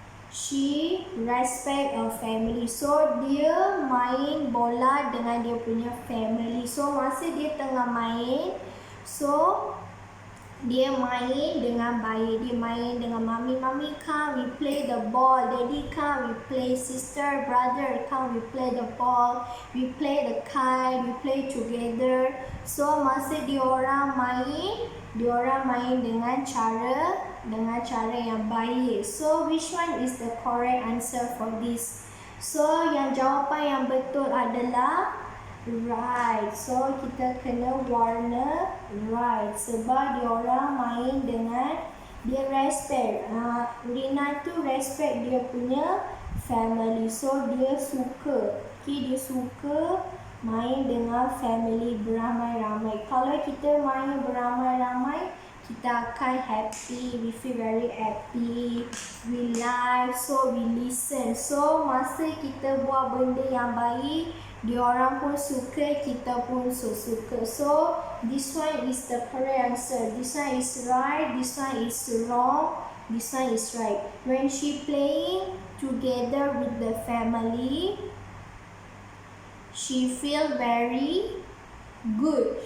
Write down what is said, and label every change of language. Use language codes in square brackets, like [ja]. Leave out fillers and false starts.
[en] She respect her family. So [ms] dia main bola dengan dia punya [en] family. [ms] So masa dia tengah main, so dia main dengan baik. Dia main dengan mami. [en] Mami, come we play the ball. Daddy, come we play. Sister, brother, come we play the ball. We play the kite. We play together. [ms] So masa diorang main dengan cara yang baik. [en] So which one is the correct answer for this? [ms] So yang jawapan yang betul adalah right. So kita kena warna right sebab diorang main dengan dia respect. Rina tu respect dia punya family. So dia suka. Dia suka main dengan family beramai-ramai. Kalau kita main beramai-ramai, kita akan happy. [en] We feel very happy. We like, so we listen. [ms] So masa kita buat benda yang baik, diorang pun suka, kita pun suka. [en] So this one is the correct answer. This one is right, this one is wrong. This one is right. When she playing together with the family, she feel very good.